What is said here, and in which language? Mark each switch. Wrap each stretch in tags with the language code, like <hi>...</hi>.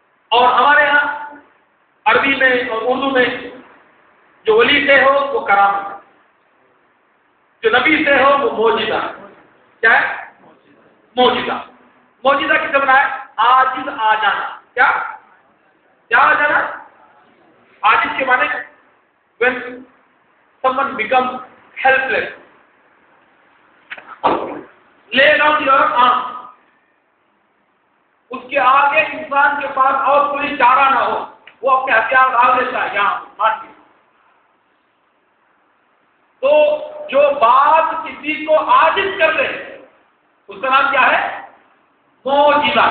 <ur>اور ہمارے یہاں عربی میں اور اردو میں جو ولی سے ہو وہ کرامت ہے، جو نبی سے ہو وہ معجزہ. کیا ہے؟ معجزہ. معجزہ کس سے بنا ہے؟ عاجز آ جانا. کیا آ جانا؟ عاجز کے معنی</ur> <en>when someone becomes helpless, lay down your arm.</en> <ur>اس کے آگے انسان کے پاس اور کوئی چارہ نہ ہو، وہ اپنے ہتھیار ڈال دیتا ہے یہاں مار کے. تو جو بات کسی کو عاجز کر دے اس کا نام کیا ہے؟ معجزہ.</ur>